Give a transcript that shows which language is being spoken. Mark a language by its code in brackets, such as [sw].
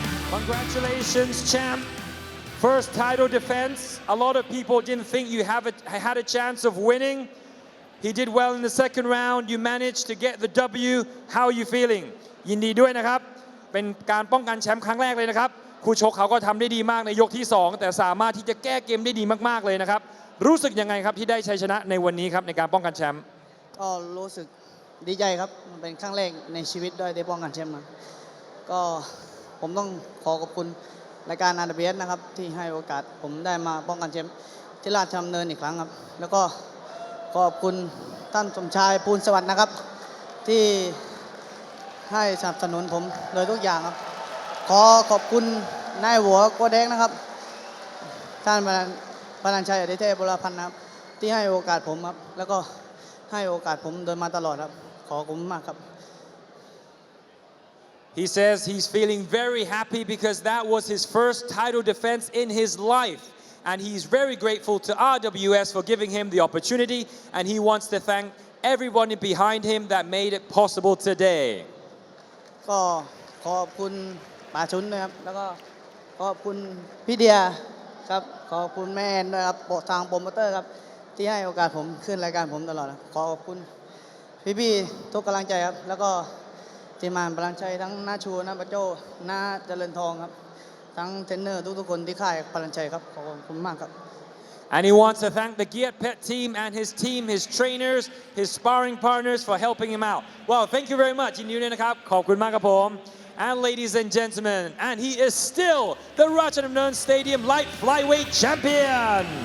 [en] Congratulations, champ. First title defense. A lot of people didn't think you had a chance of winning. He did well in the second round. You managed to get the W. How are you feeling? [th] ยินดีด้วยนะครับ เป็นการป้องกันแชมป์ครั้งแรกเลยนะครับ คู่ชกเขาก็ทำได้ดีมากในยกที่ 2 แต่สามารถที่จะแก้เกมได้ดีมากๆเลยนะครับ รู้สึกยังไงครับที่ได้ชัยชนะในวันนี้ครับในการป้องกันแชมป์ ก็รู้สึกดีใจครับมันเป็นครั้งแรกในชีวิตด้วยได้ป้องกันแชมป์มาก็ผมต้องขอขอบคุณรายการ RWS นะครับที่ให้โอกาสผมได้มาป้องกันแชมป์ที่ราชดำเนินอีกครั้งครับแล้วก็ขอบคุณท่านสมชายภูลสวัสดิ์นะครับที่ ให้สนับสนุนผมโดยทุกอย่างครับขอขอบคุณนายหัวโกแดงนะครับท่านพนันชัยอดิเทพบุรพันธ์นะครับที่ให้โอกาสผมครับแล้วก็ให้โอกาสผมโดยมาตลอดครับขอบคุณมากครับ [en] He says he's feeling very happy because that was his first title defense in his life. And he's very grateful to RWS for giving him the opportunity. And he wants to thank everyone behind him that made it possible today. [th] ก็ขอบคุณป่าชุนนะครับแล้วก็ขอบคุณพี่เดียครับขอบคุณแม่ด้วยครับทางโปรโมเตอร์ครับที่ให้โอกาสผมขึ้นรายการผมตลอดขอขอบคุณพี่ๆทุกกำลังใจครับแล้วก็ทีมงานพลังชัยทั้งน้าชูน้าปะโจ้น้าเจริญทองครับทั้งเทรนเนอร์ทุกๆคนที่ค่ายพลังชัยครับขอบคุณมากครับ [en] And he wants to thank the 𝐓𝐇𝐈𝐒 team and his team, his trainers, his sparring partners for helping him out. Well, thank you very much. ยินดีด้วยนะครับขอบคุณมากครับผม And ladies and gentlemen, and he is still the Rajadamnern Stadium Light Flyweight Champion.